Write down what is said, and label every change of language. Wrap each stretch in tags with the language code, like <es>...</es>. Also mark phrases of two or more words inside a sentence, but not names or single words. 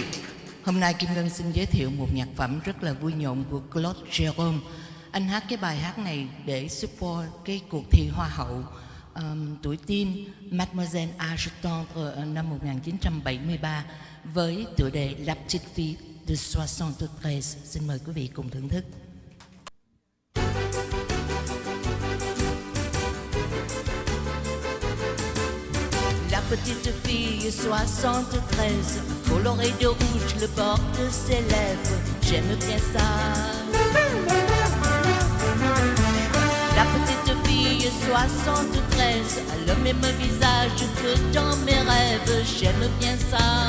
<vi>Hôm nay Kim Ngân xin giới thiệu một nhạc phẩm rất là vui nhộn của Claude Jerome. Anh hát cái bài hát này để support cái cuộc thi Hoa hậu tuổi teen Mademoiselle Age Tendre năm 1973 với tựa đề La Petite Fille de 73. Xin mời quý vị cùng thưởng thức.</vi> <fr>La petite fille 73, colorée de rouge le bord de ses lèvres, j'aime bien ça. La petite fille 73 a le même visage que dans mes rêves, j'aime bien ça.</fr>